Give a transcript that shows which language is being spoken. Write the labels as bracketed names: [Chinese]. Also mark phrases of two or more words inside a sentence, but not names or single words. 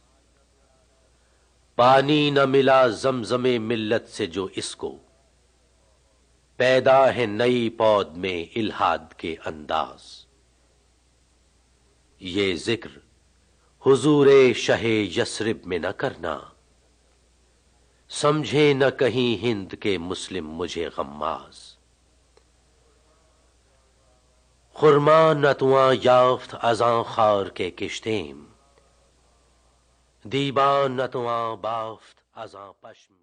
[Urdu] پانی نہ ملا زمزم ملت سے جو اس کو، پیدا ہے نئی پود میں الحاد کے انداز، یہ ذکر حضور شہ یثرب میں نہ کرنا، سمجھے نہ کہیں ہند کے مسلم مجھے غماز، [Persian] خرما نتواں یافت ازاں خار کے کشتیم، دیبا نتواں بافت ازاں پشم